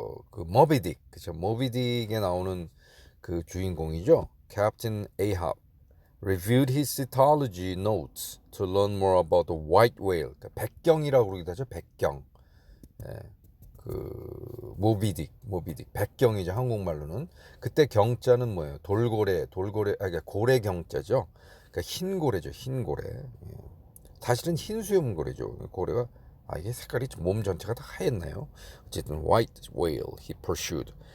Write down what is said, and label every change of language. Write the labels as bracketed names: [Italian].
[Korean] 그 모비딕, 그죠? 모비딕에 나오는 그 주인공이죠. [English] 캡틴 에이합 reviewed his Scientology notes to learn more about the white whale. [Korean] 그러니까 백경이라고 그러기도 하죠. 백경. 예, 모비딕. 백경이죠. 한국말로는. 그때 경자는 뭐예요? 돌고래, 그러니까 고래 경자죠. 그러니까 흰 고래죠. 흰 고래. 예. 사실은 흰 수염고래죠. 고래가 이게 색깔이 몸 전체가 다 하얗나요? [English] 어쨌든 white whale he pursued.